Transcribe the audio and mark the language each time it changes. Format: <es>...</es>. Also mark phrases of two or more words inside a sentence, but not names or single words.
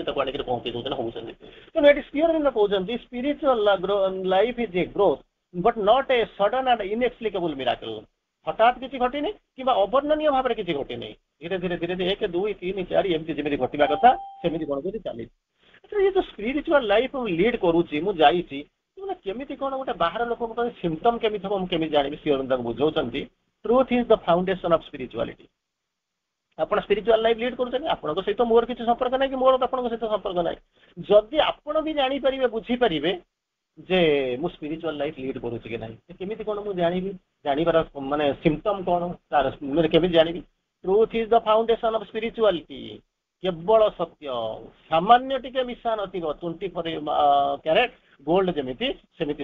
<or>ତାକୁ ଆଣିକରି ପହଞ୍ଚେଇ ଦଉଛନ୍ତି ହଉଛନ୍ତି ତେଣୁ ଏଠି ସ୍ପିଅର କହୁଛନ୍ତି</or> <en>spiritual life is a growth but not a sudden and inexplicable miracle</en> <or>ହଠାତ୍ କିଛି ଘଟିନି କିମ୍ବା ଅବର୍ଣ୍ଣନୀୟ ଭାବରେ କିଛି ଘଟିନି ଧୀରେ ଧୀରେ ଧୀରେ ଧୀରେ 1 2 3 4 ଏମିତି ଯେମିତି ଘଟିବା କଥା ସେମିତି କଣ କରି ଚାଲିଛି ଏ ଯୋ</or> <en>spiritual life lead</en> <or>କରୁଛି ମୁଁ ଜାଣିଛି ମାନେ କେମିତି କଣ ଗୋଟେ ବାହାର ଲୋକଙ୍କ ପାଇଁ ସିମ୍ପଟମ କେମିତି ହବ ମୁଁ କେମିତି ଜାଣିବି ଶ୍ରୀ ଅରବିନ୍ଦ ବୁଝାଉଛନ୍ତି</or> <en>truth is the foundation of spirituality</en> <or>ଆପଣ</or> <en>spiritual life lead</en> <or>କରୁଛନ୍ତି ଆପଣଙ୍କ ସହିତ ମୋର କିଛି ସମ୍ପର୍କ ନାହିଁ କି ମୋର ଆପଣଙ୍କ ସହିତ ସମ୍ପର୍କ ନାହିଁ ଯଦି ଆପଣ ବି ଜାଣିପାରିବେ ବୁଝିପାରିବେ ଯେ ମୁଁ</or> <en>spiritual life lead</en> <or>କରୁଛି କି ନାହିଁ କେମିତି କଣ ମୁଁ ଜାଣିବି ଜାଣିବାର ମାନେ ସିମ୍ପଟମ କଣ ତାର କେମିତି ଜାଣିବି</or> <en>truth is the foundation of spirituality</en> <or>କେବଳ ସତ୍ୟ ସାମାନ୍ୟ ଟିକେ ମିଶା ନଥିବ 24</or> <en>carat gold</en> <or>ଯେମିତି ସେମିତି</or>